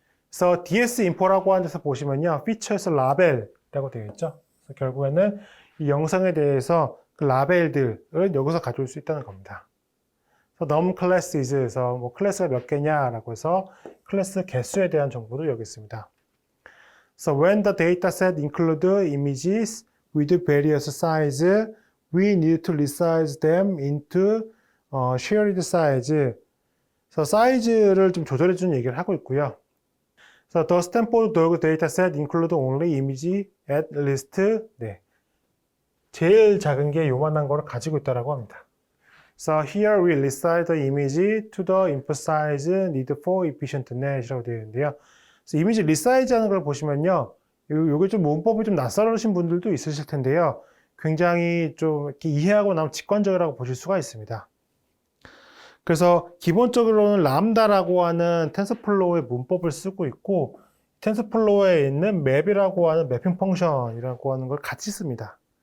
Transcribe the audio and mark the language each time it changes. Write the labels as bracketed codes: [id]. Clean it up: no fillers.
[ko] 그래서 DS info라고 하는 데서 보시면요. 피처에서 라벨이라고 되어 있죠. 그래서 결국에는 이 영상에 대해서 그 라벨들을 여기서 가져올 수 있다는 겁니다. num classes에서 뭐 클래스가 몇 개냐라고 해서 클래스 개수에 대한 정보도 여기 있습니다. [en] So when the dataset include images with various size, we need to resize them into shared size. [ko] 그래서 사이즈를 좀 조절해 주는 얘기를 하고 있고요. [en] So the Stanford Dog dataset include only image at least 네. [ko] 제일 작은 게 요만한 거를 가지고 있다라고 합니다. [en] So here we resize the image to the input size need for efficient net이라고 [ko] 되어 있는데요. 그래서 이미지 리사이즈 하는 걸 보시면요. 요게 좀 문법이 좀 낯설으신 분들도 있으실 텐데요. 굉장히 좀 이렇게 이해하고 나면 직관적이라고 보실 수가 있습니다. 그래서 기본적으로는 람다라고 하는 텐서플로우의 문법을 쓰고 있고 텐서플로우에 있는 맵이라고 하는 매핑 펑션이라고 하는 걸 같이 씁니다.